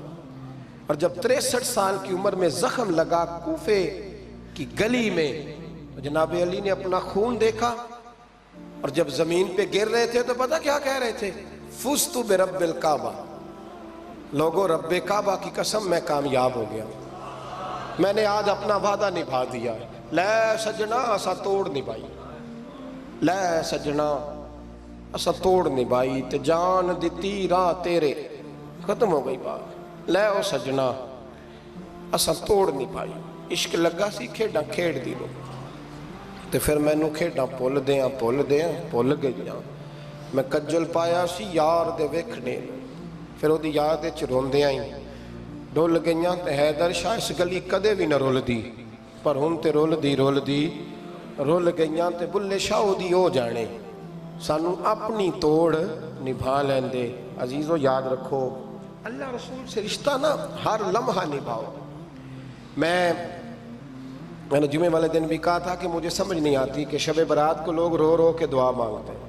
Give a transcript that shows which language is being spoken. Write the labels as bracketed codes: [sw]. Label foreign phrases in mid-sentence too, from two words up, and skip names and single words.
[ur] اور جب 63 سال کی عمر میں زخم لگا کوفے کی گلی میں, جناب علی نے اپنا خون دیکھا اور جب زمین پہ گر رہے تھے تو پتہ کیا کہہ رہے تھے, [ar] فزت برب الکعبہ, [ur] لوگو رب کعبہ کی قسم میں کامیاب ہو گیا, میں نے آج اپنا وعدہ نبھا دیا. [pa] لے سجنا اسا توڑ نبھائی, لے سجنا اسا توڑ نبھائی, تے جان دیتی راہ تیرے. ختم ہو گئی بات. لے او سجنا اسا توڑ نبھائی. عشق لگا سی کھیڈاں کھیڑ دی لو, تے پھر مینوں کھیڈاں بھول گئیاں. میں کجل پایا سی یار دے ویکھنے, پھر وہ دی یاد وچ روندیاں ہی ڈول گئیاں. تے حیدر شاہ اس گلی کدے بھی نہ رول دی, پر ہن تے رول گئیاں. تے بلے شاہ دی ہو جانے, سانو اپنی توڑ نبھا لیندے. [ur] عزیزو یاد رکھو [ar] اللہ رسول [ur] سے رشتہ نا ہر لمحہ نبھاؤ. میں نے جمعے والے دن بھی کہا تھا کہ مجھے سمجھ نہیں آتی کہ شب برات کو لوگ رو رو کے دعا مانگتے ہیں.